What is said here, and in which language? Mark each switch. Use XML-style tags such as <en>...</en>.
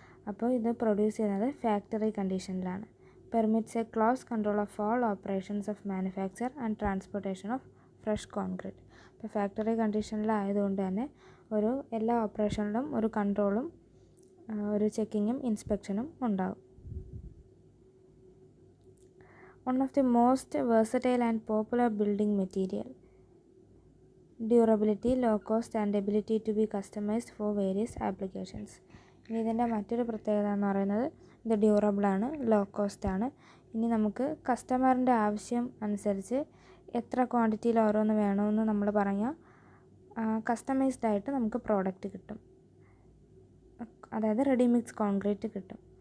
<ml>അപ്പോൾ ഇത് പ്രൊഡ്യൂസ് ചെയ്യുന്നത് factory കണ്ടീഷനിലാണ്.</ml> <en>Permits a close control of all operations of manufacture and transportation of fresh concrete.</en> <ml>ഇപ്പോൾ factory കണ്ടീഷനിലായതുകൊണ്ട് തന്നെ എല്ലാ ഓപ്പറേഷനിലും ഒരു കൺട്രോളും ഒരു ചെക്കിങ്ങും ഇൻസ്പെക്ഷനും ഉണ്ടാകും.</ml> <en>One of the most versatile and popular building material. Durability, low cost and ability to be customized for various applications.</en> <ml>ഇനി ഇതിൻ്റെ മറ്റൊരു പ്രത്യേകത എന്ന് പറയുന്നത് ഇത് ഡ്യൂറബിളാണ്, ലോ കോസ്റ്റ് ആണ്. ഇനി നമുക്ക് കസ്റ്റമറിൻ്റെ ആവശ്യം അനുസരിച്ച് എത്ര ക്വാണ്ടിറ്റിയിൽ ഓരോന്ന് വേണമെന്ന് നമ്മൾ പറഞ്ഞാൽ കസ്റ്റമൈസ്ഡ് ആയിട്ട് നമുക്ക് പ്രോഡക്റ്റ് കിട്ടും, അതായത് റെഡി മിക്സ് കോൺക്രീറ്റ് കിട്ടും.</ml>